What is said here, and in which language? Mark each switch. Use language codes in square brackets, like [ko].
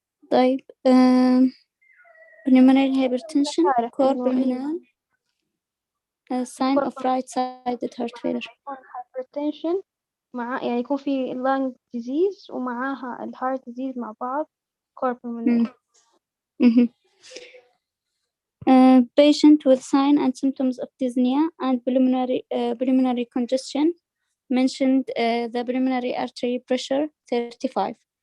[ar] طيب [en] pulmonary hypertension [ar] عارف [en] core [ar] إنه [en] pulmonary sign of right-sided heart failure. [ar] يكون hypertension مع يعني يكون في lung disease ومعاها heart disease مع بعض core pulmonary. [en] Patient with sign and symptoms of dyspnea and pulmonary congestion mentioned the pulmonary artery pressure 35.